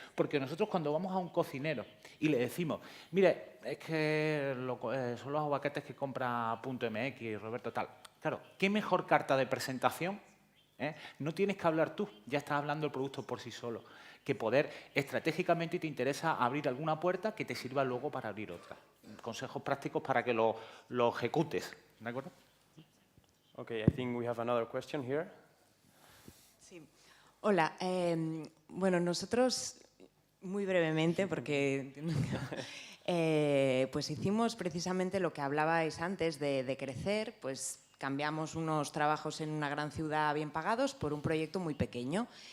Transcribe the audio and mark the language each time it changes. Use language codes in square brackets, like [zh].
[es] Porque nosotros cuando vamos a un cocinero y le decimos, mire, es que son los aguacates que compra .mx, Roberto, tal. Claro, ¿qué mejor carta de presentación? No tienes que hablar tú, ya estás hablando el producto por sí solo. Que poder, estratégicamente te interesa abrir alguna puerta que te sirva luego para abrir otra. Consejos prácticos para que lo ejecutes. ¿De acuerdo? [en] Okay, I think we have another question here. [es] Sí. Hola. Bueno, nosotros, muy brevemente, porque pues hicimos precisamente lo que hablabais antes de crecer, pues cambiamos unos trabajos en una gran ciudad bien pagados por un proyecto muy pequeño.